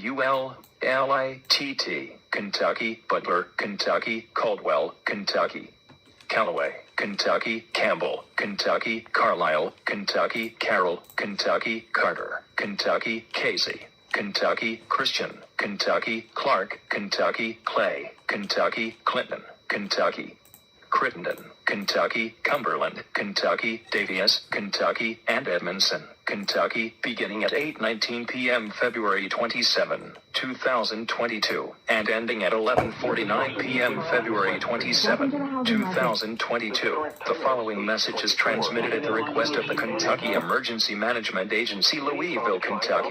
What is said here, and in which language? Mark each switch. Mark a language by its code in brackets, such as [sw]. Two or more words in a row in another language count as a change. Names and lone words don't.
[en] BULLITT, Kentucky, Butler, Kentucky, Caldwell, Kentucky, Callaway, Kentucky, Campbell, Kentucky, Carlisle, Kentucky, Carroll, Kentucky, Carter, Kentucky, Casey, Kentucky, Christian, Kentucky, Clark, Kentucky, Clay, Kentucky, Clinton, Kentucky, Crittenden, Kentucky, Cumberland, Kentucky, Davies, Kentucky, and Edmondson, Kentucky, beginning at 8:19 p.m. February 27, 2022, and ending at 11:49 p.m. February 27, 2022. The following message is transmitted at the request of the Kentucky Emergency Management Agency, Louisville, Kentucky.